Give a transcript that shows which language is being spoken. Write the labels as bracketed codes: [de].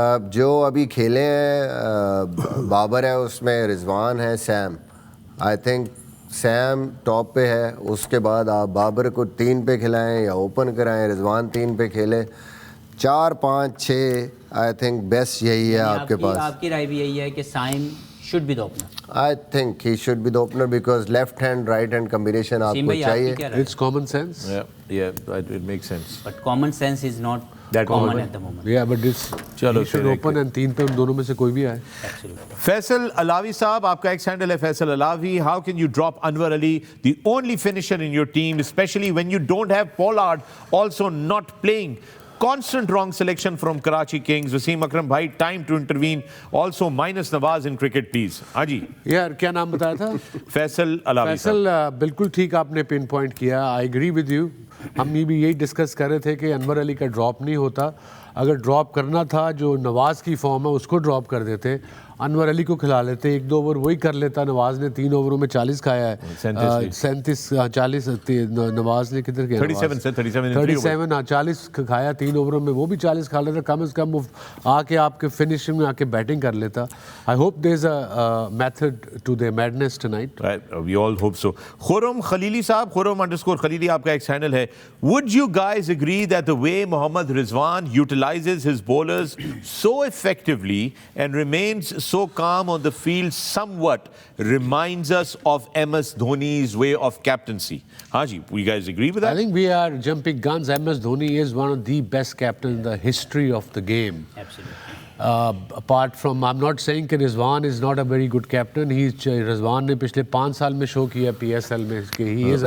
[ur] جو ابھی کھیلے ہیں, بابر ہے, اس میں رضوان ہے, same. [en] I think [ur] same top پہ ہے. اس کے بعد آپ بابر کو 3 پہ کھلائیں یا اوپن کرائیں, رضوان 3 پہ کھیلے. 4, 5, 6 [en] I think [ur] بیسٹ یہی ہے آپ کے پاس. آپ کی رائے بھی یہی ہے کہ سائم [en] should be the opener? I think he should be the opener because left hand right hand combination [ur] آپ کو چاہیے. [en] It's common sense. Yeah, it makes sense. But common sense is not that common at the moment. Yeah, but this he should open and [ur] 3 پہ ان دونوں میں سے کوئی بھی آئے. فیصل علاوی صاحب, آپ کا ایکس ہینڈل ہے Faisal Allawi. [en] How can you drop Anwar Ali, the only finisher in your team, especially when you don't have Pollard also not playing? Constant wrong selection from Karachi Kings. Wasim Akram bhai, time to intervene. Also minus Nawaz in cricket, please. [ur] ہاں جی یار کیا نام بتایا تھا؟ Faisal Allawi. Faisal بالکل ٹھیک آپ نے پن پوائنٹ کیا. [en] I agree with you. [ur] ہم یہ بھی یہی ڈسکس کر رہے تھے کہ انور علی کا ڈراپ نہیں ہوتا. اگر ڈراپ کرنا تھا جو نواز کی فارم ہے اس کو ڈراپ کر دیتے, انور علی کو کھلا لیتے, 1-2 اوور وہی کر لیتا. نواز نے 3 اووروں میں 40 کھایا ہے, 37 40. نواز نے کدھر کیا 37 40 کھایا 3 اووروں میں, وہ بھی 40 کھا لیتا. کم از کم آ کے آپ کے فنشنگ میں آ کے بیٹنگ کر لیتا. [en] I hope there is a method to the madness tonight. We all hope so. [ur] خرم خلیلی صاحب, خرم_خلیلی آپ کا ایکس ہینڈل ہے. [en] Would you guys agree that the way Mohammad Rizwan utilizes his bowlers so effectively and remains so calm on the field somewhat reminds us of MS Dhoni's way of captaincy? Haji, you guys agree with that? I think we are jumping guns. MS Dhoni is one of the best captains in the history of the game. Absolutely. Apart from, I'm not saying [ur] کہ [en] Rizwan is not a very good captain. [ur] رضوان نے پچھلے 5 سال میں شو کیا PSL میں کہ [en] he is a